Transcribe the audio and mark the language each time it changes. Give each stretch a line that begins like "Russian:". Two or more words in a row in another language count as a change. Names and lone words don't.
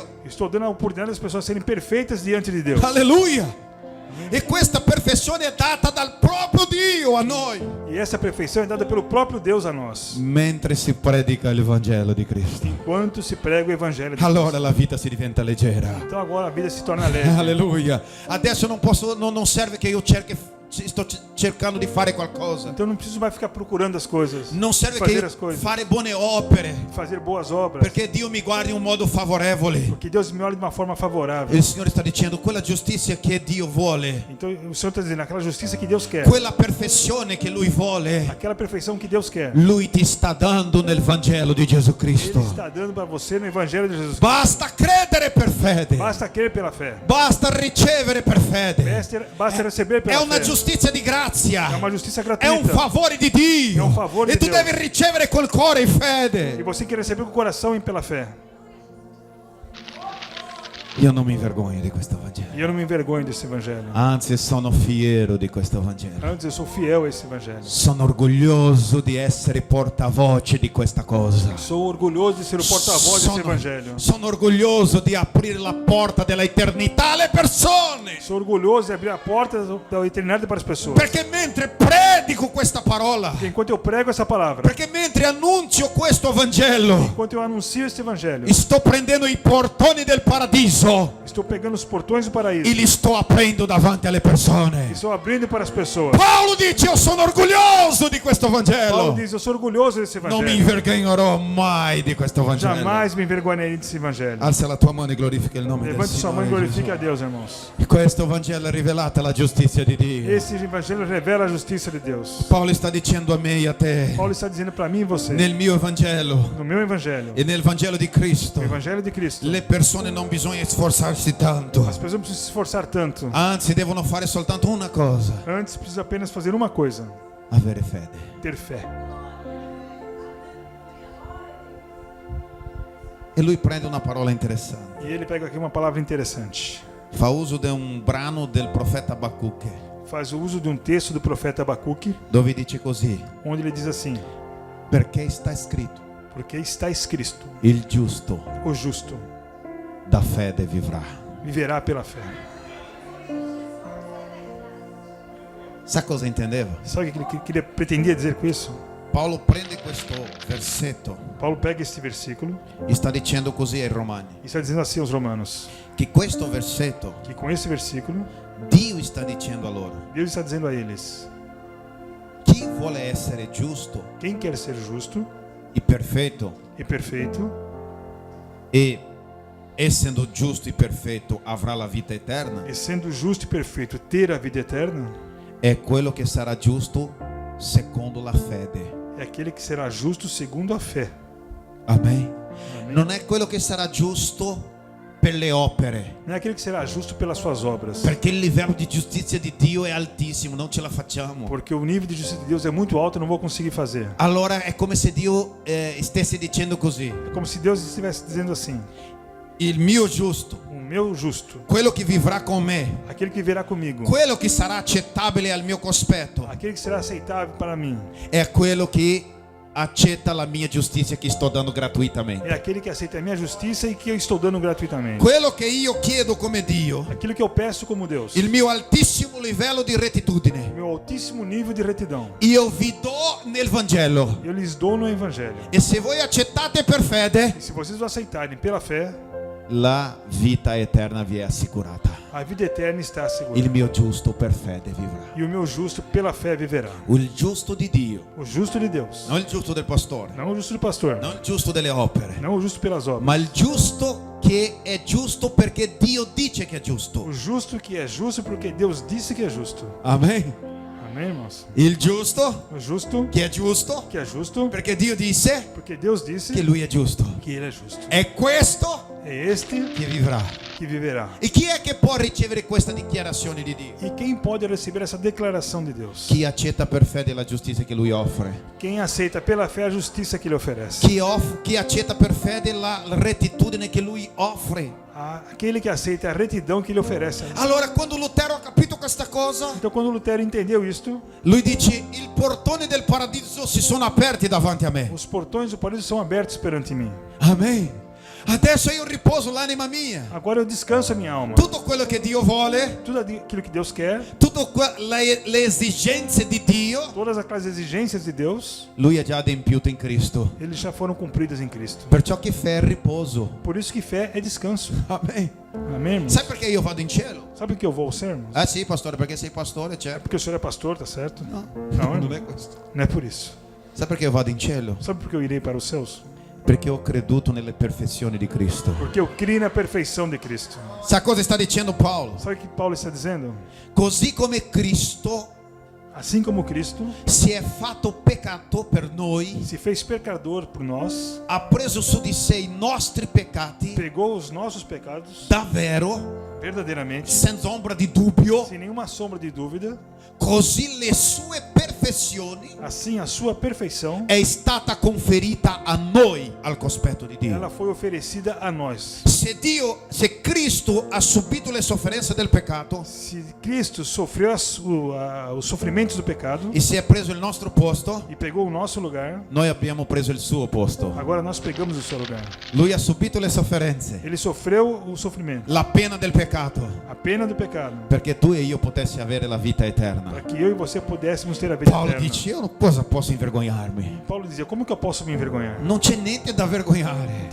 Portuguese: estou dando a oportunidade das pessoas serem perfeitas diante de Deus.
Italian: Alleluia! E questa perfezione è data dal proprio Dio a noi.
Portuguese: E essa perfeição é dada pelo próprio Deus a nós.
Italian: Mentre si predica il Vangelo di Cristo,
Portuguese: Enquanto se prega o Evangelho de Deus.
Italian: allora la vita si diventa leggera.
Portuguese: Então agora a vida se torna leve.
Italian: Alleluia. Adesso non serve che io sto cercando di fare qualcosa.
Portuguese: Então não preciso mais ficar procurando as coisas.
Italian: Non serve che
Portuguese: Fazer
Italian: io
Portuguese: as coisas.
Italian: fare buone opere,
Portuguese: Fazer boas obras.
Italian: perché Dio mi guardi in un modo favorevole.
Portuguese: Porque Deus me olha de uma forma favorável.
Italian: Il Signore sta dicendo quella giustizia che Dio vuole,
Portuguese: Então o Senhor está dizendo, aquela justiça que Deus quer.
Italian: quella perfezione che Lui vuole,
Portuguese: Aquela perfeição que Deus quer.
Italian: Lui ti sta dando nel Vangelo di Gesù Cristo.
Portuguese: Ele está dando para você no Evangelho de Jesus Cristo.
Italian: Basta credere per fede,
Portuguese: Basta crer pela fé.
Italian: basta ricevere per fede.
Portuguese: Basta receber
Italian: È
Portuguese: pela
Italian: una
Portuguese: fé.
Italian: giustizia di grazia,
Portuguese: É uma justiça
Italian: è un
Portuguese: gratuita.
Italian: favore di Dio, È un favore e di tu Dio. devi ricevere col cuore in
Portuguese: E
Italian: fede.
Portuguese: você quer receber com o coração e pela fé.
Italian: Io non mi vergogno di questo Vangelo,
Portuguese: E eu não me envergonho desse Evangelho.
Italian: anzi sono fiero di questo Vangelo.
Portuguese: Antes eu sou fiel a esse Evangelho.
Italian: Sono orgoglioso di essere portavoce di questa cosa.
Portuguese: Sou orgulhoso de ser o porta-voz desse Evangelho.
Italian: Sono orgoglioso di aprire la porta della eternità alle persone.
Portuguese: Sou orgulhoso de abrir a porta da eternidade para as pessoas.
Italian: Perché mentre predico questa parola,
Portuguese: Porque enquanto eu prego essa palavra,
Italian: perché mentre annuncio questo Vangelo,
Portuguese: enquanto eu anuncio este Evangelho,
Italian: sto prendendo i portoni del paradiso
Portuguese: estou pegando os portões do paraíso
Italian: e li sto aprendo davanti alle persone.
Portuguese: e estou abrindo para as pessoas.
Italian: Paolo dice: io sono orgoglioso di questo
Portuguese: Paulo
Italian: Vangelo.
Portuguese: diz, eu sou orgulhoso desse
Italian: Non mi
Portuguese: Evangelho.
Italian: vergognerò mai di questo Vangelo.
Portuguese: Jamais me envergonharei desse Evangelho.
Italian: Alza la tua mano e glorifica il nome del
Portuguese: Levante sua mão e
Italian: Signore
Portuguese: glorifique a
Italian: Gesù.
Portuguese: Deus, irmãos.
Italian: Questo Vangelo è rivelata la giustizia di Dio.
Portuguese: Esse Evangelho revela a justiça de Deus.
Italian: Paolo sta dicendo a me e a te,
Portuguese: Paulo está dizendo para mim e você,
Italian: nel mio Vangelo
Portuguese: no meu Evangelho,
Italian: e nel Vangelo di Cristo,
Portuguese: o Evangelho de Cristo,
Italian: le persone non bisogna sforzarsi tanto,
Portuguese: as pessoas não precisam se esforçar tanto.
Italian: anzi devono fare soltanto una cosa:
Portuguese: Antes precisa apenas fazer uma coisa:
Italian: avere fede.
Portuguese: ter fé.
Italian: E lui prende una parola interessante,
Portuguese: E ele pega aqui uma palavra interessante.
Italian: fa uso di un brano del profeta Abacuque,
Portuguese: Faz o uso de um texto do profeta Abacuque,
Italian: dove dice così:
Portuguese: onde ele diz assim:
Italian: perché sta scritto,
Portuguese: porque está escrito,
Italian: il giusto
Portuguese: o justo
Italian: da fede vivrà.
Portuguese: viverá pela fé.
Italian: Sa cosa intendeva?
Portuguese: Sabe o que ele pretendia dizer com isso?
Italian: Paolo prende questo versetto
Portuguese: Paulo pega este versículo
Italian: e sta dicendo così ai Romani,
Portuguese: e está dizendo assim aos romanos,
Italian: che questo versetto
Portuguese: que com esse versículo,
Italian: Dio sta dicendo a loro:
Portuguese: Deus está dizendo a eles:
Italian: chi vuole essere giusto
Portuguese: quem quer ser justo
Italian: e perfetto,
Portuguese: e perfeito,
Italian: e essendo giusto e perfetto avrà la vita eterna,
Portuguese: e sendo justo e perfeito ter a vida eterna,
Italian: è quello che sarà giusto secondo la fede.
Portuguese: é aquele que será justo segundo a fé.
Italian: Amen. Non è quello che sarà giusto per le opere,
Portuguese: Não é aquele que será justo pelas suas obras,
Italian: perché il livello di giustizia di Dio è altissimo, non ce la facciamo.
Portuguese: porque o nível de justiça de Deus é muito alto e não vou conseguir fazer.
Italian: Allora è come se Dio stesse dicendo così:
Portuguese: É como se Deus estivesse dizendo assim:
Italian: il mio giusto,
Portuguese: o meu justo,
Italian: quello che vivrà con me,
Portuguese: aquele que virá comigo,
Italian: quello che sarà accettabile al mio cospetto,
Portuguese: aquele que será aceitável para mim,
Italian: è quello che accetta la mia giustizia che sto dando
Portuguese: é
Italian: gratuitamente.
Portuguese: aquele que aceita a minha justiça e que eu estou dando gratuitamente.
Italian: Quello che io chiedo come Dio,
Portuguese: Aquilo que eu peço como Deus,
Italian: il mio altissimo livello di rettitudine,
Portuguese: meu altíssimo nível de retidão,
Italian: io vi do nel Vangelo.
Portuguese: eu lhes dou no Evangelho.
Italian: E se voi accettate per fede,
Portuguese: E se vocês o aceitarem pela fé,
Italian: la vita eterna vi è assicurata.
Portuguese: a vida eterna está assegurada.
Italian: Il mio giusto per fede vivrà.
Portuguese: E o meu justo pela fé viverá.
Italian: Il giusto di Dio,
Portuguese: O justo de Deus,
Italian: non il giusto del pastore,
Portuguese: não o justo do pastor,
Italian: non il giusto delle opere,
Portuguese: não o justo pelas obras.
Italian: ma il giusto che è giusto perché Dio dice che è giusto.
Portuguese: O justo que é justo porque Deus disse que é justo.
Italian: Amen.
Portuguese: Amém, irmãos?
Italian: Il giusto
Portuguese: O justo
Italian: che è giusto
Portuguese: que é justo
Italian: perché Dio disse
Portuguese: porque Deus disse
Italian: che lui è giusto.
Portuguese: que ele é justo.
Italian: È questo
Portuguese: É este
Italian: che vivrà.
Portuguese: que viverá.
Italian: E chi è che può ricevere questa dichiarazione di Dio?
Portuguese: E quem pode receber essa declaração de Deus?
Italian: Chi accetta per fede la giustizia che lui offre.
Portuguese: Quem aceita pela fé a justiça que ele oferece.
Italian: Chi accetta per fede la rettitudine che lui offre.
Portuguese: Aquele que aceita a retidão que ele oferece.
Italian: Allora quando Lutero ha capito questa cosa,
Portuguese: Então, quando Lutero entendeu isto,
Italian: lui dice: il portone del paradiso si sono aperti davanti a me.
Portuguese: os portões do paraíso são abertos perante mim.
Italian: Amen. Adesso io riposo l'anima mia.
Portuguese: Agora eu descanso a minha alma.
Italian: Tutto quello che Dio vuole,
Portuguese: Tudo aquilo que Deus quer,
Italian: tutte le esigenze di Dio,
Portuguese: todas aquelas exigências de Deus,
Italian: lui ha già adempiuto in Cristo.
Portuguese: eles já foram cumpridas em Cristo.
Italian: Perciò che fé è riposo.
Portuguese: Por isso que fé é descanso.
Italian: Amen.
Portuguese: Amém, irmãos?
Italian: Sai perché io vado in cielo?
Portuguese: Sabe o que eu vou ao céu, irmãos?
Italian: Ah sì, pastore, perché sei pastore, certo.
Portuguese: Porque o senhor é pastor, tá certo?
Italian: No,
Portuguese: Não,
Italian: non
Portuguese: irmão.
Italian: è questo.
Portuguese: Não é por isso.
Italian: Sai perché io vado in cielo?
Portuguese: Sabe por que eu irei para os céus?
Italian: Perché ho creduto nelle perfezioni di Cristo.
Portuguese: Porque eu criei na perfeição de Cristo.
Italian: Sa cosa sta dicendo Paolo?
Portuguese: Sabe o que Paulo está dizendo?
Italian: Così come Cristo
Portuguese: Assim como Cristo
Italian: si è fatto peccato per noi,
Portuguese: se fez pecador por nós,
Italian: ha preso su di sé i nostri peccati,
Portuguese: pegou os nossos pecados
Italian: davvero,
Portuguese: verdadeiramente,
Italian: senza ombra di dubbio,
Portuguese: sem nenhuma sombra de dúvida,
Italian: così le sue perfezioni
Portuguese: assim a sua perfeição,
Italian: è stata conferita a noi al cospetto di Dio.
Portuguese: ela foi oferecida a nós.
Italian: Se Cristo ha subito le sofferenze del peccato
Portuguese: Se Cristo sofreu os sofrimentos do pecado
Italian: e si è preso il nostro posto,
Portuguese: e pegou o nosso lugar,
Italian: noi abbiamo preso il suo posto.
Portuguese: agora nós pegamos o seu lugar.
Italian: Lui ha subito le sofferenze,
Portuguese: Ele sofreu o sofrimento,
Italian: la pena del peccato,
Portuguese: a pena do pecado,
Italian: perché tu e io potessi avere la vita eterna.
Portuguese: para que eu e você pudéssemos ter a vida
Italian: Paolo
Portuguese: eterna.
Italian: dice: io cosa posso invergognarmi?
Portuguese: Paulo dizia: como que eu posso me envergonhar?
Italian: Non c'è niente da
Portuguese: Não
Italian: vergognare.